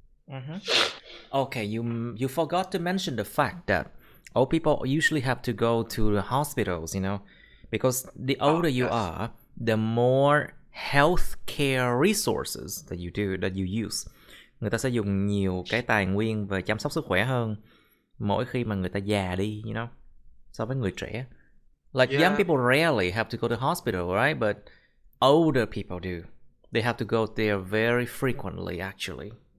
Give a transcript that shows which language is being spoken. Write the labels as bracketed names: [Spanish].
[English] Mm-hmm. Okay, you forgot to mention the fact that old people usually have to go to the hospitals, because the older you Yes. are, the more healthcare resources that you use. [Vietnamese] Người ta sẽ dùng nhiều cái tài nguyên về chăm sóc sức khỏe hơn mỗi khi mà người ta già đi, so với người trẻ. [English] Like young Yeah. people rarely have to go to hospital, right? But older people do. They have to go there very frequently, actually.